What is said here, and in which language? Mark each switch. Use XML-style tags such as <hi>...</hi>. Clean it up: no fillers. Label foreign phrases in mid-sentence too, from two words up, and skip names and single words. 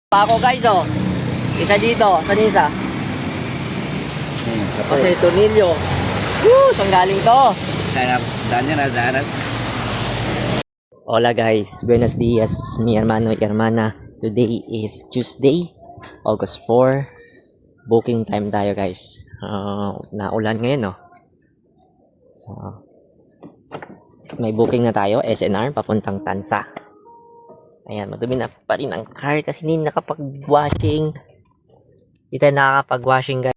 <tl>pa ako guys oh. Isa dito, saan yung isa? Kasi tornilyo. Woo! Saan galing to?</tl> <es>Hola guys, buenos dias, mi hermano y hermana.</es> <en>Today is Tuesday, August 4. Booking time</en> <tl>tayo guys. Naulan ngayon no. So, may booking na tayo, SNR, papuntang Tansa. Ayan, madumi na pa rin ang car kasi hindi nakapag-washing. Hindi tayo nakakapag-washing guys.</tl>